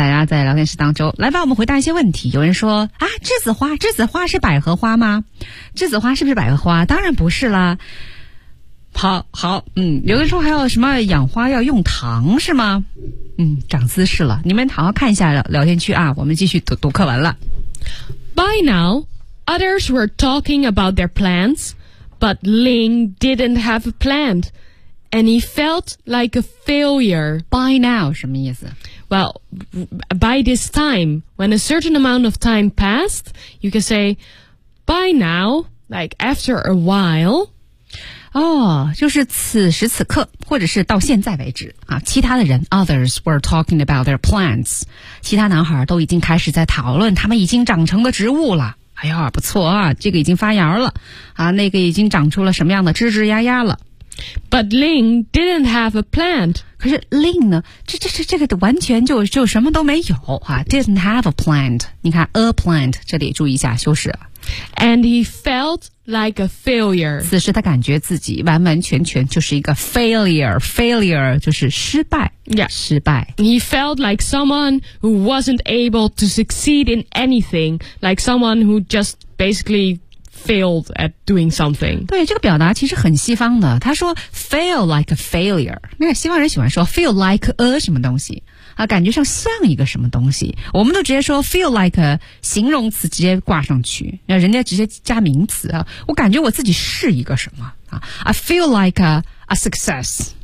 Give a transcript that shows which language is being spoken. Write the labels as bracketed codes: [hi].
[zh] 大家在聊天室当中来吧，我们回答一些问题。有人说啊，栀子花是百合花吗？栀子花是不是百合花？当然不是啦。好，有的时候还有什么养花要用糖是吗？长姿势了，你们好好看一下聊天区啊，我们继续读课文了。 [en] By now, others were talking about their plants, but Ling didn't have a plant. And he felt like a failure. By now, [zh] 什么意思? [en] Well, by this time, when a certain amount of time passed, you can say, by now, like after a while. [zh] 哦、oh, ，就是此时此刻，或者是到现在为止啊。其他的人 [en] ，others were talking about their plants. [zh] 其他男孩都已经开始在讨论他们已经长成的植物了。哎呀，不错啊，这个已经发芽了啊，那个已经长出了什么样的枝枝丫丫了。 [en] But Ling didn't have a plant. [zh] 可是 Ling 呢？这个完全就什么都没有啊 ！ [en] Didn't have a plant. [zh] 你看 [en] a plant [zh] 这里注意一下修饰。 [en] And he felt like a failure. [zh] 此时他感觉自己完完全全就是一个 failure. Failure 就是失败。 [en] Yeah. [zh] 失败。 [en] He felt like someone who wasn't able to succeed in anything, like someone who just basically failed at doing something. [zh] 对，这个表达其实很西方的。他说 [en] feel like a failure. [zh] 那个西方人喜欢说 [en] feel like a [zh] 什么东西啊，感觉上像一个什么东西。我们都直接说 [en] feel like a [zh] 形容词直接挂上去，那人家直接加名词啊。我感觉我自己是一个什么啊 ？ [en] I feel like a success.